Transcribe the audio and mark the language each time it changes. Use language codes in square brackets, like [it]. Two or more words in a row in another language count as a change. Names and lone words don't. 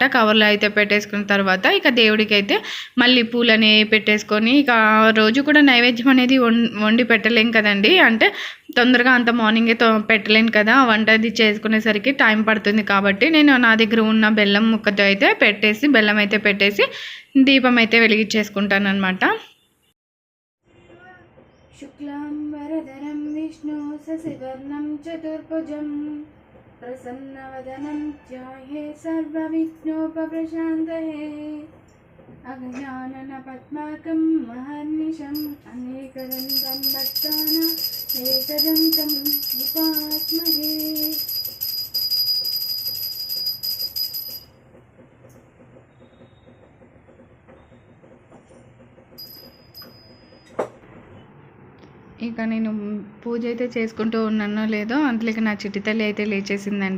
[te] కవర్లో అయితే పెట్టేసుకున్న తర్వాత ఇక దేవుడికి అయితే మళ్ళీ పూలని పెట్టేసుకొని ఇక రోజు కూడా నైవేద్యం అనేది వండి పెట్టలేం కదండి. అంటే తొందరగా అంత మార్నింగే పెట్టలేను కదా, వంట అది చేసుకునేసరికి టైం పడుతుంది. కాబట్టి నేను నా దగ్గర ఉన్న బెల్లం ముక్కతో అయితే బెల్లం అయితే పెట్టేసి దీపం అయితే వెలిగించేసుకుంటాను అనమాట. [sa] शुक्लाम्बरधरं विष्णु शशिवर्णं चतुर्भुजं प्रसन्नवदनं ध्याये सर्वविघ्नोपप्रशान्तये अगजाननपद्मार्कं महर्निशम् अनेकदन्तं भक्तानां एकदन्तं उपास्महे. [te] ఇక నేను పూజ అయితే చేసుకుంటూ ఉన్నానో లేదో అంతలోకి నా చిట్టి తల్లి అయితే లేచేసిందండి.